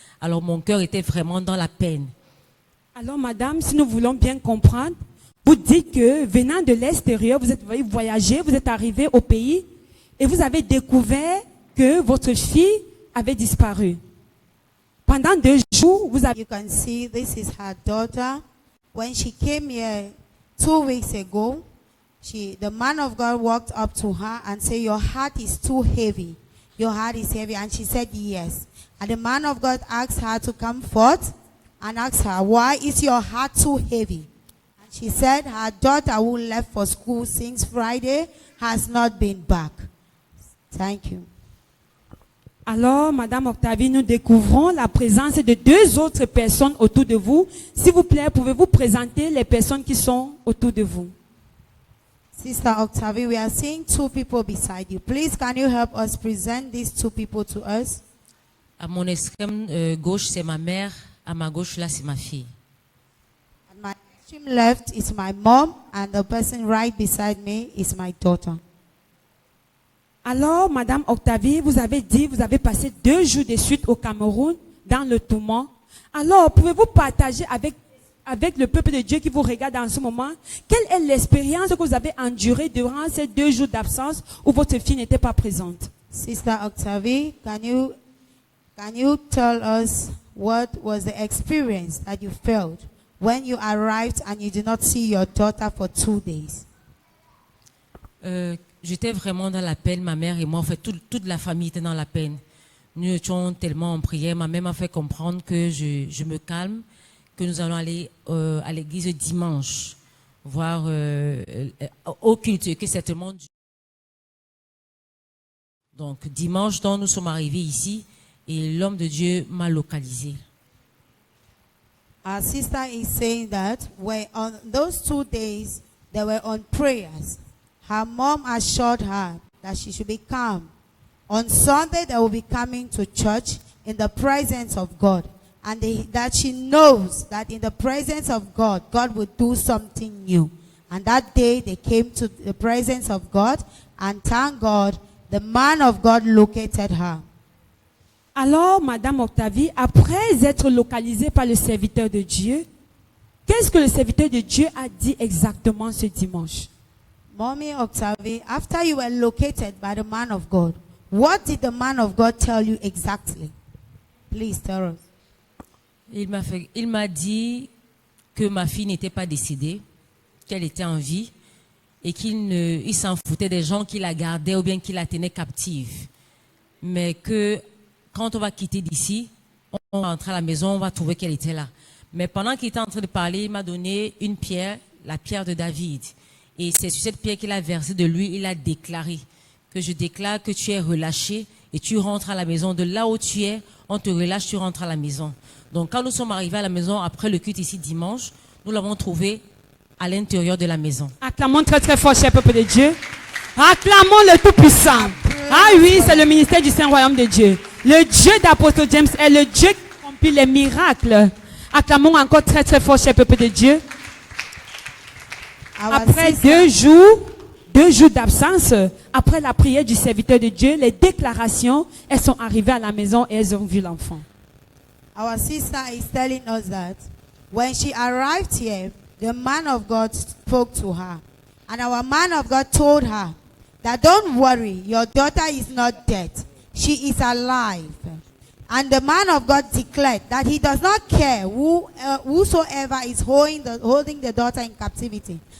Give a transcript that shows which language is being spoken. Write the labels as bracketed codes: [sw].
[fr] Alors mon cœur était vraiment dans la peine. Alors, madame, si nous voulons bien comprendre, vous dites que venant de l'extérieur, vous êtes voyagé, vous êtes arrivé au pays et vous avez découvert que votre fille avait disparu. Pendant 2 jours, vous avez... [en] You can see this is her daughter. When she came here 2 weeks ago, the man of God walked up to her and said, your heart is too heavy. Your heart is heavy. And she said, yes. And the man of God asked her to come forth and asked her, why is your heart too heavy? And she said, her daughter who left for school since Friday has not been back. Thank you. [fr] Alors, madame Octavie, nous découvrons la présence de 2 autres personnes autour de vous. S'il vous plaît, pouvez-vous présenter les personnes qui sont autour de vous? [en] Sister Octavie, we are seeing 2 people beside you. Please, can you help us present these 2 people to us? [fr] À mon extrême gauche, c'est ma mère. À ma gauche, là, c'est ma fille. [en] At my extreme left is my mom, and the person right beside me is my daughter. [fr] Alors, madame Octavie, vous avez dit, vous avez passé 2 jours de suite au Cameroun, dans le tourment. Alors, pouvez-vous partager avec le peuple de Dieu qui vous regarde en ce moment, quelle est l'expérience que vous avez endurée durant ces 2 jours d'absence où votre fille n'était pas présente? [en] Sister Octavie, can you tell us what was the experience that you felt when you arrived and you did not see your daughter for 2 days? [fr] J'étais vraiment dans la peine, ma mère et moi, en fait, toute la famille était dans la peine. Nous étions tellement en prière. Ma mère m'a fait comprendre que je me calme, que nous allons aller à l'église dimanche, voir au culte, que c'est tellement dur. Donc, dimanche, donc, nous sommes arrivés ici et l'homme de Dieu m'a localisé. [en] Our sister is saying that on those 2 days, they were on prayers. Her mom assured her that she should be calm. On Sunday, they will be coming to church in the presence of God. And that she knows that in the presence of God, God will do something new. And that day, they came to the presence of God. And thank God, the man of God located her. [fr] Alors, madame Octavie, après être localisée par le serviteur de Dieu, qu'est-ce que le serviteur de Dieu a dit exactement ce dimanche? [en] Mommy Octavie, after you were located by the man of God, what did the man of God tell you exactly? Please tell us. [fr] Il m'a dit que ma fille n'était pas décédée, qu'elle était en vie et il s'en foutait des gens qui la gardaient ou bien qui la tenaient captive. Mais que quand on va quitter d'ici, on va entrer à la maison, on va trouver qu'elle était là. Mais pendant qu'il était en train de parler, il m'a donné une pierre, la pierre de David. Et c'est sur cette pierre qu'il a versé de lui, il a déclaré que je déclare que tu es relâché et tu rentres à la maison. De là où tu es, on te relâche, tu rentres à la maison. Donc quand nous sommes arrivés à la maison après le culte ici dimanche, nous l'avons trouvé à l'intérieur de la maison. Acclamons très très fort, cher peuple de Dieu. Acclamons le Tout-Puissant. Ah oui, c'est le ministère du Saint-Royaume de Dieu. Le Dieu d'apôtre James est le Dieu qui accomplit les miracles. Acclamons encore très très fort, cher peuple de Dieu. Après 2 jours d'absence, après la prière du serviteur de Dieu, les déclarations, elles sont arrivées à la maison et elles ont vu l'enfant. [en] Our sister is telling us that when she arrived here, the man of God spoke to her. And our man of God told her that don't worry, your daughter is not dead. She is alive. And the man of God declared that he does not care whosoever is holding the daughter in captivity.